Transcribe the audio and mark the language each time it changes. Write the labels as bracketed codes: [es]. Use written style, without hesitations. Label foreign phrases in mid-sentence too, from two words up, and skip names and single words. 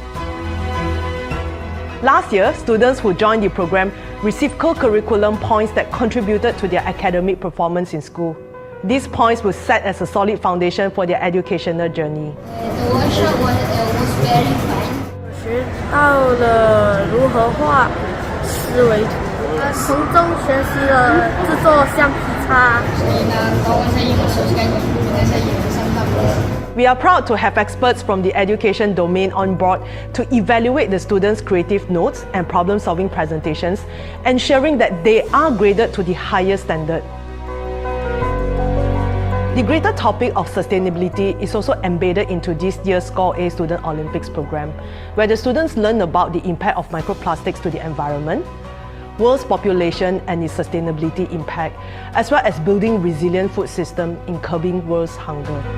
[en] Last year, students who joined the program received co-curriculum points that contributed to their academic performance in school. These points will set as a solid foundation for their educational journey. The workshop was very fun. [zh] 学到了如何画思维图，从中学习了制作橡皮擦。所以呢， [ms] kawan saya masukkan guru dengan saya bersama. [en] We are proud to have experts from the education domain on board to evaluate the students' creative notes and problem-solving presentations, ensuring that they are graded to the highest standard. The greater topic of sustainability is also embedded into this year's Score A Student Olympics program, where the students learn about the impact of microplastics to the environment, world's population and its sustainability impact, as well as building resilient food system in curbing world's hunger.